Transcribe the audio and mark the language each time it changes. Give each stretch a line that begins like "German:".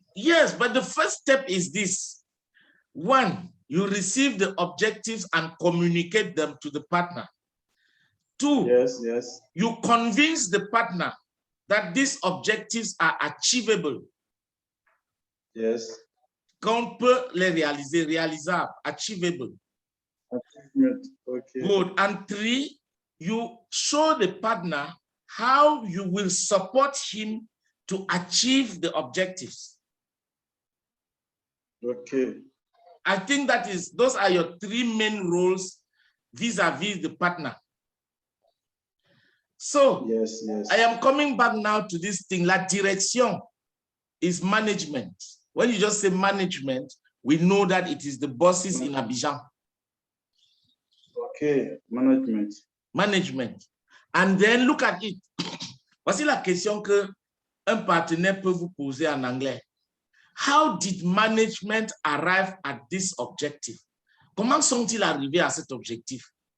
English: Yes, but the first step is this. One, you receive the objectives and communicate them to the partner. Two, yes. You convince the partner that these objectives are achievable. Yes.
French: Qu'on peut les réaliser, réalisable, achievable.
English: Achievement. Okay. Good. And three, you show the partner how you will support him to achieve the objectives. Okay. I think those are your three main roles vis-a-vis the partner. So, yes. I am coming back now to this thing.
French: La direction
English: is management. When you just say management, we know that it is the bosses in Abidjan. Okay, management. Management. And then look at it.
French: Voici la question que un partenaire peut vous poser en anglais.
English: How did management arrive at this objective?
French: Comment sont-ils arrivés à cet objectif?